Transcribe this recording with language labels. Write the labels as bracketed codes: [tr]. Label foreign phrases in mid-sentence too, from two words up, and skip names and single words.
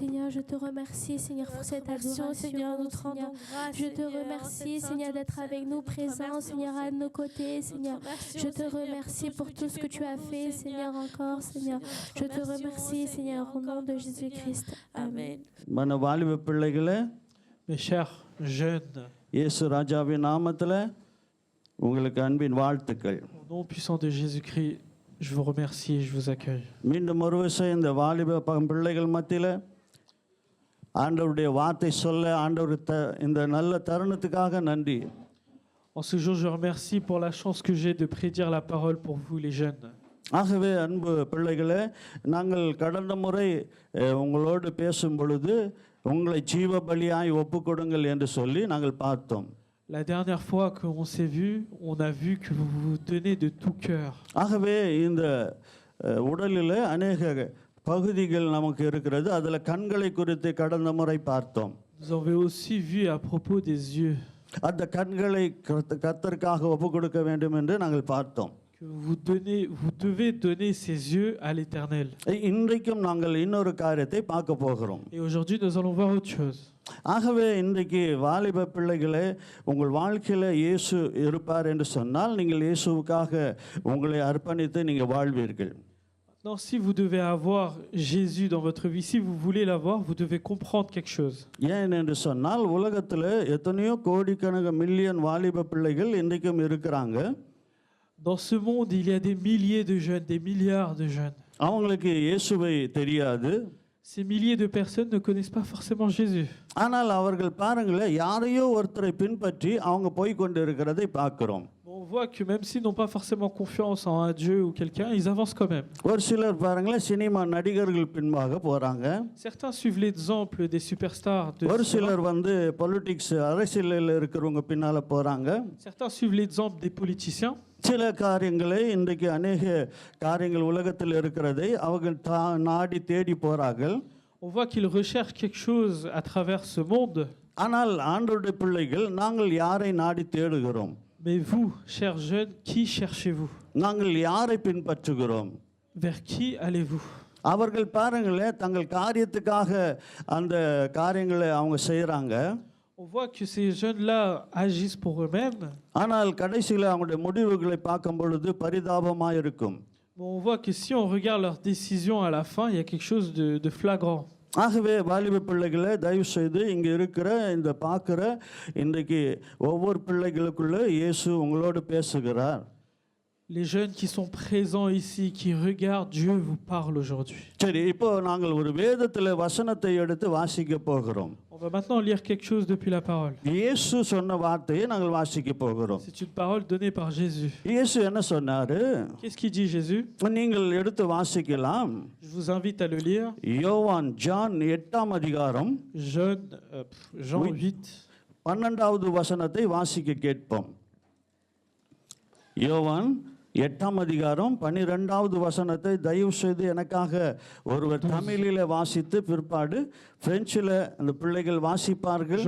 [fr] je te remercie, Seigneur, pour cette adoration, Seigneur, nous te rendons grâce. Je te remercie, Seigneur, d'être avec nous, présent, Seigneur, à nos côtés, Seigneur. Je te remercie pour tout ce que tu as fait, Seigneur, encore, Seigneur. Je te remercie, Seigneur, au nom de Jésus-Christ. Amen. [ta] மன வாலிப பிள்ளைகளே, [fr] Mes chers jeunes, [ta] இயேசு ராஜாவின் நாமத்தில் உங்களுக்கு அன்பின் வாழ்த்துக்கள். [fr] au nom puissant de Jésus-Christ, je vous remercie et je vous accueille. [ta] மீண்டும் ஒரு விஷயம், இந்த வாலிப பிள்ளைகள் மத்தியில் ஆண்டவருடைய வார்த்தை சொல்ல ஆண்டவர் இந்த நல்ல தருணத்துக்காக நன்றி. [fr] En ce jour, je remercie pour la chance que j'ai de prédire la parole pour vous, les jeunes. [ta] ஆகவே அன்பு பிள்ளைகளே, நாங்கள் கடந்த முறை உங்களோடு பேசும் பொழுது உங்களை ஜீவ பலியாய் ஒப்புக்கொடுங்கள் என்று சொல்லி நாங்கள் பார்த்தோம். [fr] La dernière fois qu'on s'est vu, on a vu que vous vous donnez de tout cœur. [ta] ஆகவே இந்த உடலில் அநேக பகுதிகள் நமக்கு இருக்கிறது. அதில் கண்களை குறித்து கடந்த முறை பார்த்தோம். [fr] Nous avons aussi vu à propos des yeux. [ta] அந்த கண்களை கர்த்தருக்காக ஒப்புக்கொடுக்க வேண்டும் என்று நாங்கள் பார்த்தோம். [fr] Que vous devez donner ces yeux à l'Éternel. [ta] இன்றைக்கும் நாங்கள் இன்னொரு காரியத்தை பார்க்க போகிறோம். [fr] Et aujourd'hui, nous allons voir autre chose. [ta] ஆகவே இன்றைக்கு வாலிப பிள்ளைகளே, உங்கள் வாழ்க்கையில் இயேசு இருப்பார் என்று சொன்னால் நீங்கள் இயேசுவுக்காக உங்களை அர்ப்பணித்து நீங்கள் வாழ்வீர்கள். [fr] Non, si vous devez avoir Jésus dans votre vie, si vous voulez l'avoir, vous devez comprendre quelque chose. [ta] ஏன் என்று சொன்னால் உலகத்தில் எத்தனையோ கோடிக்கணக்கான மில்லியன் வாலிப பிள்ளைகள் இன்றைக்கும் இருக்கிறாங்க. [fr] Dans ce monde, il y a des milliers de jeunes, des milliards de jeunes. [ta] அவங்களுக்கு இயேசுவை தெரியாது. [fr] Ces milliers de personnes ne connaissent pas forcément Jésus. [ta] ஆனால் அவர்கள் பாருங்களேன், யாரையோ ஒருத்தரை பின்பற்றி அவங்க போய் கொண்டு இருக்கிறதை பார்க்கிறோம். [fr] On voit que même s'ils n'ont pas forcément confiance en un Dieu ou quelqu'un, ils avancent quand même. [ta] ஒரு சிலர் பாருங்களேன், சினிமா நடிகர்கள் பின்பாக போறாங்க. [fr] Certains suivent l'exemple des superstars de [ta] ஒரு [fr] cinéma. [ta] சிலர் வந்து பொலிட்டிக்ஸ் அரசியலில் இருக்கிறவங்க பின்னால போறாங்க. [fr] Certains suivent l'exemple des politiciens. [ta] சில காரியங்களை இன்றைக்கு அநேக காரியங்கள் உலகத்தில் இருக்கிறதை அவர்கள் நாடி தேடி போறார்கள். [fr] On voit qu'ils recherchent quelque chose à travers ce monde. [ta] ஆனால் ஆண்டவருடைய பிள்ளைகள் நாங்கள் யாரை நாடி தேடுகிறோம்? [fr] Mais vous, chers jeunes, qui cherchez-vous? [ta] நாங்கள் யாரை பின்பற்றுகிறோம்? [fr] Vers qui allez-vous? [ta] அவர்கள் பாருங்களேன், தங்கள் காரியத்துக்காக அந்த காரியங்களை அவங்க செய்கிறாங்க. [fr] On voit que ces jeunes-là agissent pour eux-mêmes. [ta] ஆனால் கடைசியில் அவங்களுடைய முடிவுகளை பார்க்கும் பொழுது பரிதாபமாக இருக்கும். [fr] Mais on voit que si on regarde leurs décisions à la fin, il y a quelque chose de flagrant. [ta] ஆகவே வாலிப பிள்ளைகளை தயவு செய்து இங்கே இருக்கிற இந்த பார்க்குற இன்றைக்கு ஒவ்வொரு பிள்ளைகளுக்குள்ள இயேசு உங்களோடு பேசுகிறார். [fr] Les jeunes qui sont présents ici, qui regardent, Dieu vous parle aujourd'hui. [ta] சரி, இப்போ நாங்கள் ஒரு வேதத்தில் வசனத்தை எடுத்து வாசிக்க போகிறோம். [fr] On va maintenant lire quelque chose depuis la parole. [ta] இயேசு சொன்ன வார்த்தையை நாங்கள் வாசிக்க போகிறோம். [fr] C'est une parole donnée par Jésus. [ta] இயேசு என்ன சொன்னாரு? [fr] Qu'est-ce qu'il dit Jésus? [ta] நீங்கள் எடுத்து வாசிக்கலாம். [fr] Je vous invite à le lire. [ta] யோவான் ஜான் 8ஆம் அதிகாரம் [fr] Jean 8. [ta] 12வது வசனத்தை வாசிக்க கேட்போம். யோவான் 8ஆம் அதிகாரம் 12வது வசனத்தை தயவு செய்து எனக்காக ஒருவர் தமிழில் வாசித்து பிற்பாடு பிரெஞ்சில் அந்த பிள்ளைகள் வாசிப்பார்கள்.